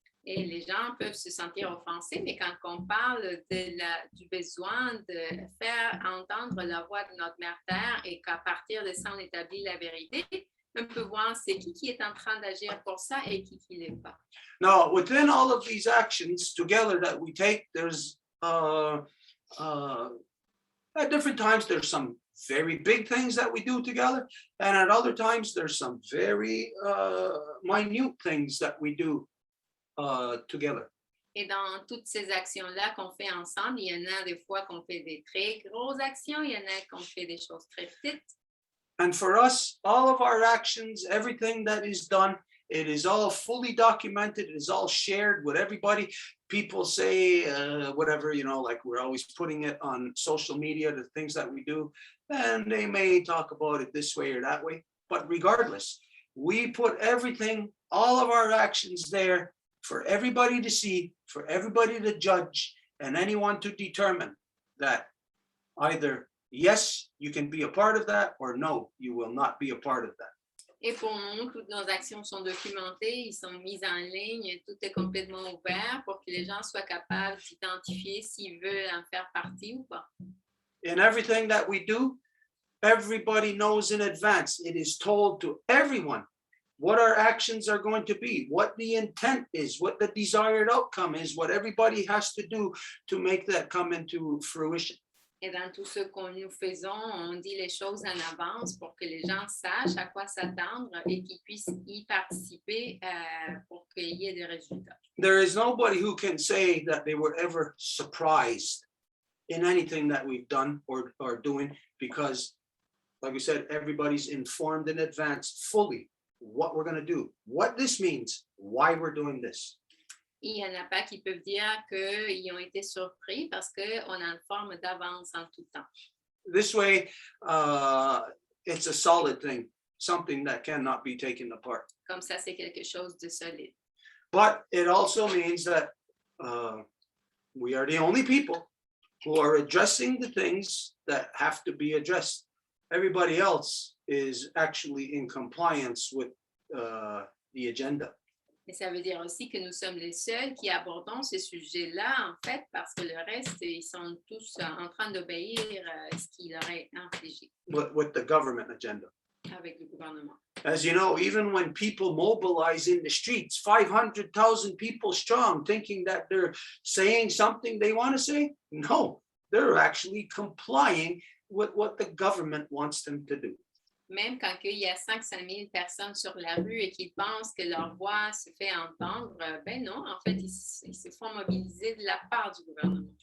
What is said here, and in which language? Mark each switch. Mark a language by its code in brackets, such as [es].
[fr] Et les gens peuvent se sentir offensés, mais quand on parle du besoin de faire entendre la voix de notre mère Terre et qu'à partir de ça, on établit la vérité, on peut voir c'est qui est en train d'agir pour ça et qui l'est pas. [en] Now, within all of these actions together that we take, there's at different times, there's some very big things that we do together, and at other times, there's some very minute things that we do together. [fr] Et dans toutes ces actions-là qu'on fait ensemble, il y en a des fois qu'on fait des très grosses actions, il y en a qu'on fait des choses très petites. [en] And for us, all of our actions, everything that is done, it is all fully documented. It is all shared with everybody. People say whatever, like we're always putting it on social media, the things that we do, and they may talk about it this way or that way. But regardless, we put everything, all of our actions there for everybody to see, for everybody to judge, and anyone to determine that either yes, you can be a part of that, or no, you will not be a part of that. [fr] Et pour nous, toutes nos actions sont documentées, ils sont mises en ligne, tout est complètement ouvert pour que les gens soient capables d'identifier s'ils veulent en faire partie ou pas. [en] In everything that we do, everybody knows in advance. It is told to everyone what our actions are going to be, what the intent is, what the desired outcome is, what everybody has to do to make that come into fruition. [fr] Et dans tout ce que nous faisons, on dit les choses en avance pour que les gens sachent à quoi s'attendre et qu'ils puissent y participer pour qu'il y ait des résultats. [en] There is nobody who can say that they were ever surprised in anything that we've done or are doing, because, like we said, everybody's informed in advance fully what we're going to do, what this means, why we're doing this. [fr] Il n'y en a pas qui peuvent dire qu'ils ont été surpris parce qu'on a une forme d'avance en tout temps. [en] This way, it's a solid thing, something that cannot be taken apart. [fr] Comme ça, c'est quelque chose de solide. [en] But it also means that we are the only people who are addressing the things that have to be addressed. Everybody else is actually in compliance with the agenda. [fr] Et ça veut dire aussi que nous sommes les seuls qui abordons ce sujet-là, en fait, parce que le reste, ils sont tous en train d'obéir à ce qu'il leur est infligé. [en] With the government agenda. [fr] Avec le gouvernement. [en] As you know, even when people mobilize in the streets, 500,000 people strong, thinking that they're saying something they want to say, no, they're actually complying with what the government wants them to do. [fr] Même quand il y a 500 000 personnes sur la rue et qu'ils pensent que leur voix se fait entendre, ben non, en fait, ils se font mobiliser de la part du gouvernement.